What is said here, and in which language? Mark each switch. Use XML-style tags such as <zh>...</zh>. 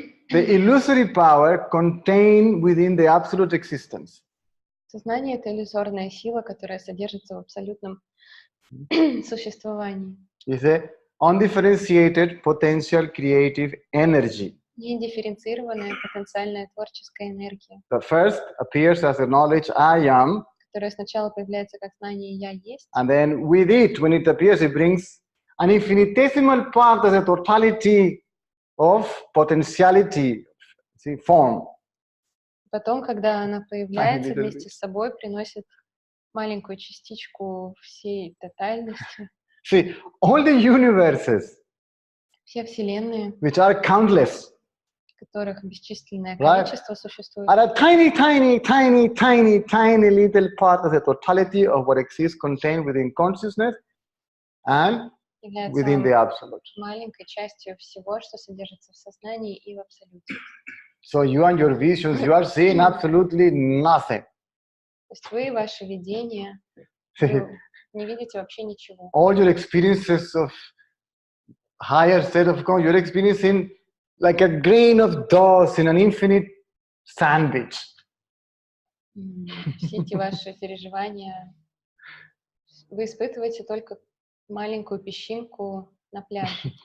<en>the illusory power contained within the absolute existence.</en> <ru>Сознание — это иллюзорная сила, которая содержится в абсолютном существовании.</ru> <en>It's a undifferentiated potential creative energy.</en> <ru>Недифференцированная потенциальная творческая энергия,</ru> <en>The first appears as a knowledge I am,</en> <ru>которая сначала появляется как знание «я есть»,</ru> <en>and then with it, when it appears, it brings an infinitesimal part as a totality of potentiality, see, form.</en> <ru>потом, когда она появляется</ru> <en>little</en> <ru>вместе с собой, приносит маленькую частичку всей тотальности.</ru> <en>See, all the universes,</en> <ru>Все вселенные,</ru> <en>which are countless,</en> <ru>в которых бесчисленное</ru> <en>Right.</en> <ru>количество существует,</ru> <en>are a tiny, tiny, tiny, tiny, tiny little part of the totality of what exists contained within consciousness and within the</en> <ru>являются</ru> <en>absolute.</en> <ru>маленькой частью всего, что содержится в сознании и в абсолюте.</ru> <en>So you and your visions, you are seeing absolutely nothing.</en> <ru>То есть вы, ваши видения, вы не видите вообще ничего.</ru> <en>All your experiences of higher state of consciousness, you're experiencing like a grain of dust in an infinite sandwich.</en> <ru>Все эти ваши переживания вы испытываете только маленькую песчинку на пляже.</ru>